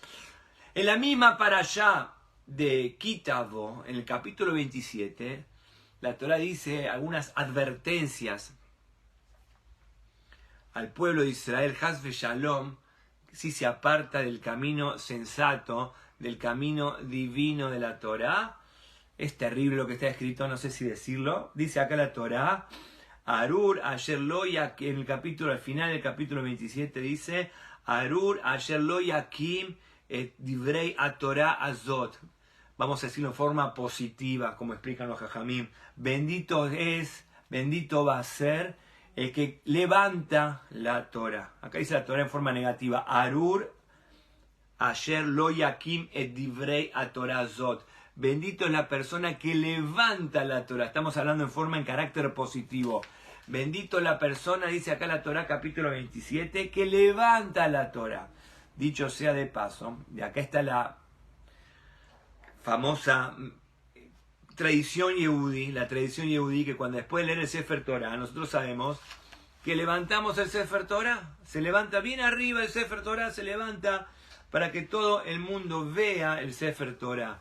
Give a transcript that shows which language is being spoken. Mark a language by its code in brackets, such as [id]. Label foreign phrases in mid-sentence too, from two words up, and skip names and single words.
[es] En la misma parashá de Kitavo, en el capítulo 27, la Torá dice algunas advertencias al pueblo de Israel, [he] חס ושלום, [es] si se aparta del camino sensato, del camino divino de la Torá. Es terrible lo que está escrito, no sé si decirlo. Dice acá la Torá, [he] ארור אשר לא יקים, [es] en el capítulo, al final del capítulo 27 dice, [he] ארור אשר לא יקים את דברי התורה הזאת. [es] Vamos a decirlo en forma positiva, como explican los Jajamim. Bendito es, bendito va a ser el que levanta la Torah. Acá dice la Torah en forma negativa. [he] ארור אשר לא יקים את דברי התורה הזאת. [es] Bendito es la persona que levanta la Torah. Estamos hablando en carácter positivo. Bendito es la persona, dice acá la Torah capítulo 27, que levanta la Torah. Dicho sea de paso, de acá está la famosa tradición yehudí, la tradición yehudí, que cuando después de leer el [he] ספר תורה, [es] nosotros sabemos que levantamos el [he] ספר תורה, [es] se levanta bien arriba el [he] ספר תורה, [es] se levanta para que todo el mundo vea el [he] ספר תורה.